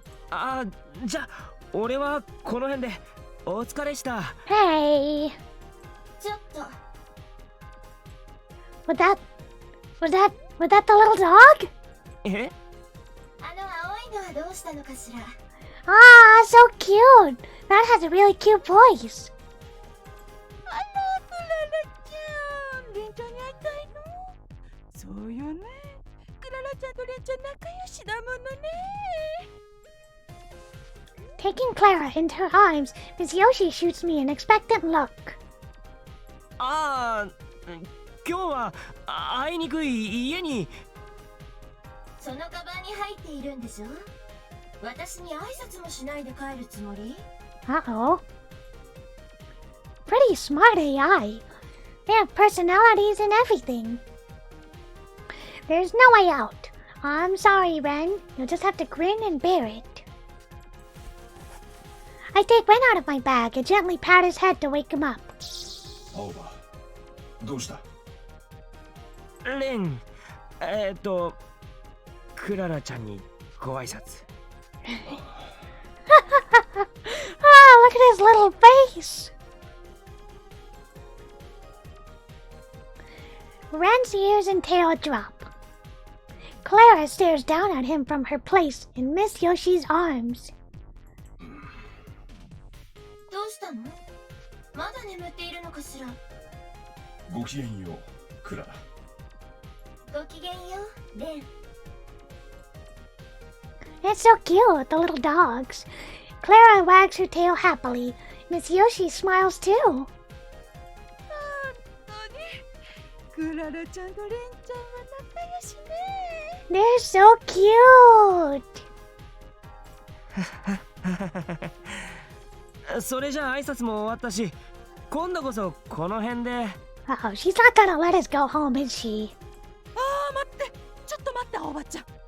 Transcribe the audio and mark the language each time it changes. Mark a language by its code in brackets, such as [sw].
[ja] あ、じゃあ俺はこの辺で。お疲れした。 [en] Hey, [ja] ちょっと [en] was that the little dog? [ja] え、あの青いのはどうしたのかしら。 [en] So cute. That has a really cute voice. [ja] あら、クララちゃん、レンちゃんに会いたいの？そうよね。クララちゃんとレンちゃん仲良しだものね。 [en] Taking Clara into her arms, Miss Yoshi shoots me an expectant look. [ja] ああ、今日はあいにくい家に。そのカバンに入っているんでしょ？私に挨拶もしないで帰るつもり？ [en] Uh-oh. Pretty smart AI. They have personalities and everything. There's no way out. I'm sorry, Ren. You'll just have to grin and bear it. I take Ren out of my bag and gently pat his head to wake him up. [ja] 青葉、どうした？レン、クララちゃんにご挨拶。 [en] Look at his little face. Ren's ears and tail drop. Clara stares down at him from her place in Miss Yoshi's arms. [ja] どうしたの？まだ眠っているのかしら？ごきげんよう、クララ。ごきげんよう、レン。 [en] It's so cute, the little dogs. Clara wags her tail happily. Miss Yoshi smiles too. [ja] 本当にクララちゃんとレンちゃんは仲良しね。 [en] They're so cute. [ja] それじゃあ挨拶も終わったし、今度こそこの辺で。 [en] Uh-oh, she's not gonna let us go home, is she? [ja] ああ、待って、ちょっと待って、おばちゃん。